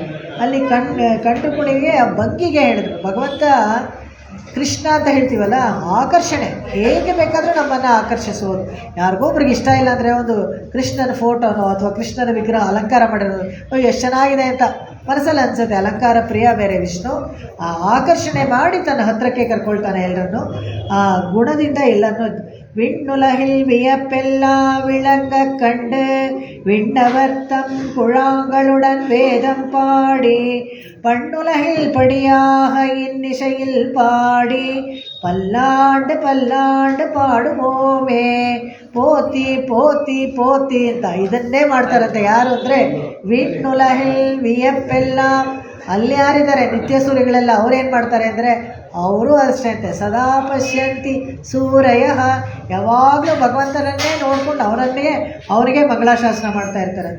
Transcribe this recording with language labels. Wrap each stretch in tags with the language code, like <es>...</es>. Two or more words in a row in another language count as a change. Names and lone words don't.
<kn>ಅಲ್ಲಿ ಕಂಠು ಕುಣಿಗೆ ಆ ಭಂಗಿಗೆ ಹೇಳಿದ್ರು ಭಗವಂತ ಕೃಷ್ಣ ಅಂತ ಹೇಳ್ತೀವಲ್ಲ, ಆಕರ್ಷಣೆ ಹೇಗೆ ಬೇಕಾದರೂ ನಮ್ಮನ್ನು ಆಕರ್ಷಿಸುವುದು. ಯಾರಿಗೊಬ್ರಿಗೆ ಇಷ್ಟ ಇಲ್ಲ ಅಂದರೆ ಒಂದು ಕೃಷ್ಣನ ಫೋಟೋನೋ ಅಥವಾ ಕೃಷ್ಣನ ವಿಗ್ರಹ ಅಲಂಕಾರ ಮಾಡಿರೋದು ಎಷ್ಟು ಚೆನ್ನಾಗಿದೆ ಅಂತ ಮನಸ್ಸಲ್ಲಿ ಅನಿಸುತ್ತೆ. ಅಲಂಕಾರ ಪ್ರಿಯ ಬೇರೆ ವಿಷ್ಣು. ಆ ಆಕರ್ಷಣೆ ಮಾಡಿ ತನ್ನ ಹತ್ತಿರಕ್ಕೆ ಕರ್ಕೊಳ್ತಾನೆ ಎಲ್ಲರನ್ನು. ಆ ಗುಣದಿಂದ ಎಲ್ಲರನ್ನು</kn> <ta>விண்ணுலகில் வியப்பெல்லாம் விளங்க கண்டு விண்ணவர்த்தம் குழாங்களுடன் வேதம் பாடி பண்ணுலகில் படியாக இன்னிசையில் பாடி பல்லாண்டு பல்லாண்டு பாடுவோமே போற்றி போற்றி போற்றி</ta> <kn>ಅಂತ ಇದನ್ನೇ ಮಾಡ್ತಾರಂತೆ. ಯಾರು ಅಂದರೆ</kn> <ta>விண்ணுலகில் வியப்பெல்லாம்.</ta> <kn>ಅಲ್ಲಿ ಯಾರಿದ್ದಾರೆ ನಿತ್ಯಸೂರಿಗಳೆಲ್ಲ, ಅವ್ರೇನು ಮಾಡ್ತಾರೆ ಅಂದರೆ ಅವರು ಅಷ್ಟೇ ಅಂತೆ,</kn> <sa>ಸದಾ ಪಶ್ಯಂತಿ ಸೂರಯ,</sa> <kn>ಯಾವಾಗಲೂ ಭಗವಂತನನ್ನೇ ನೋಡ್ಕೊಂಡು ಅವರಿಗೆ ಮಂಗಳಾಶಾಸನ ಮಾಡ್ತಾ ಇರ್ತಾರಂತೆ.</kn>